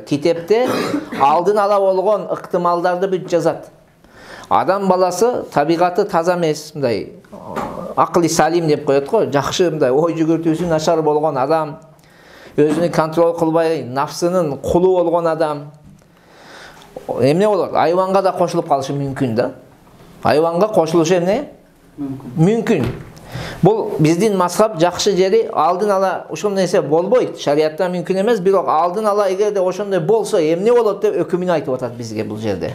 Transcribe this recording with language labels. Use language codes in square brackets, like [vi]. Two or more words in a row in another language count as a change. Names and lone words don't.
[ky] Китепте алдын ала болгон ыктымалдарды бүт жазат. Адам баласы табигаты таза эмес, мындай [ar] عقل سليم [ky] деп коет го, жакшы мындай ой жүгүртүүсү начар болгон адам, өзүнү контроль кылбай, нафсынын кулу болгон адам, emne bolot? Hayvanga da koşulup kalışı mümkün da. Hayvanga koşuluşu emne? Mümkün. Bu bizdin mazhab jakşı jeri aldın ala uşul nese bolboyt. Şariatta mümkün emez. Birok aldın ala eğer de oşonday bolsa emne bolot dep ökümünü aytıp atat bizge bu jerde.